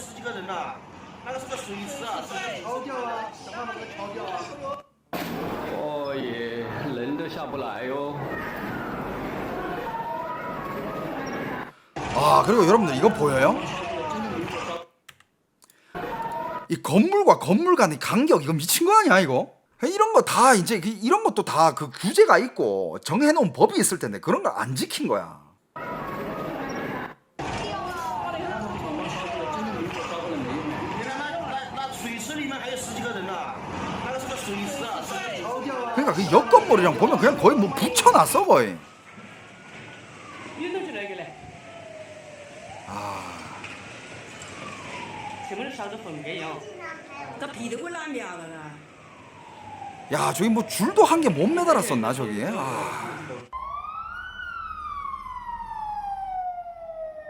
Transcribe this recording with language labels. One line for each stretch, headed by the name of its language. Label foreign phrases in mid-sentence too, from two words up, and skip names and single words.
Chinese: 哦也人都下不来哟。
Korean: 아, 그리고 여러분들 이거 보여요? 이 건물과 건물 간의 간격 이거 미친 거 아니야 이거? 이런 거 다 이제 이런 것도 다 그 규제가 있고 정해놓은 법이 있을 텐데 그런 걸 안 지킨 거야. 그러니까 그 옆 건물이랑 보면 그냥 거의 뭐 붙여놨어 거의. 아.
Chinese: 前面烧得很严呀，这皮都会烂掉了呢。
Korean: 야, 저기 뭐 줄도 한 개 못 매달았었나 저기? 아.